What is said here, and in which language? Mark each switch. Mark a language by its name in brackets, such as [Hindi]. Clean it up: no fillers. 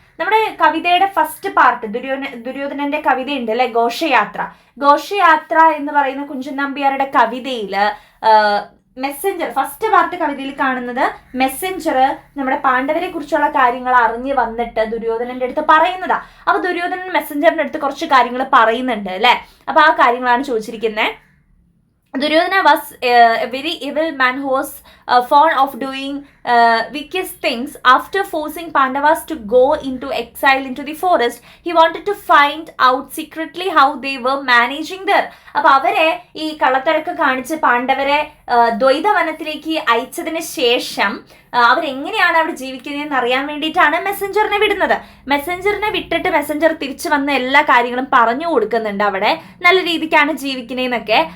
[Malayalam] നമ്മുടെ കവിതയുടെ first part ദുര്യോധനന്റെ കവിതയുണ്ട് അല്ലെ, ഘോഷയാത്ര എന്ന് പറയുന്ന കുഞ്ചൻ നമ്പ്യാരുടെ കവിതയില് മെസ്സഞ്ചർ, ഫസ്റ്റ് പാർട്ട് കവിതയിൽ കാണുന്നത് മെസ്സഞ്ചർ നമ്മുടെ പാണ്ഡവരെ കുറിച്ചുള്ള കാര്യങ്ങൾ അറിഞ്ഞ് വന്നിട്ട് ദുര്യോധനന്റെ അടുത്ത് പറയുന്നതാ. അപ്പൊ ദുര്യോധനൻ മെസ്സഞ്ചറിന്റെ അടുത്ത് കുറച്ച് കാര്യങ്ങൾ പറയുന്നുണ്ട് അല്ലെ. അപ്പൊ ആ കാര്യങ്ങളാണ് ചോദിച്ചിരിക്കുന്നത്. [English] Duryodhana was a very evil man who was fond of doing wicked things. After forcing Pandavas to go into exile into the forest, he wanted to find out secretly how they were managing there. [Malayalam] അപ്പൊ അവരെ ഈ കള്ളത്തരക്ക് കാണിച്ച് പാണ്ഡവരെ ദ്വൈതവനത്തിലേക്ക് അയച്ചതിന് ശേഷം അവരെങ്ങനെയാണ് അവിടെ ജീവിക്കുന്നതെന്ന് അറിയാൻ വേണ്ടിയിട്ടാണ് മെസ്സഞ്ചറിനെ വിടുന്നത്. മെസ്സഞ്ചറിനെ വിട്ടിട്ട് മെസ്സഞ്ചർ തിരിച്ചു വന്ന എല്ലാ കാര്യങ്ങളും പറഞ്ഞു കൊടുക്കുന്നുണ്ട്, അവിടെ നല്ല രീതിക്കാണ് ജീവിക്കുന്നതെന്നൊക്കെ.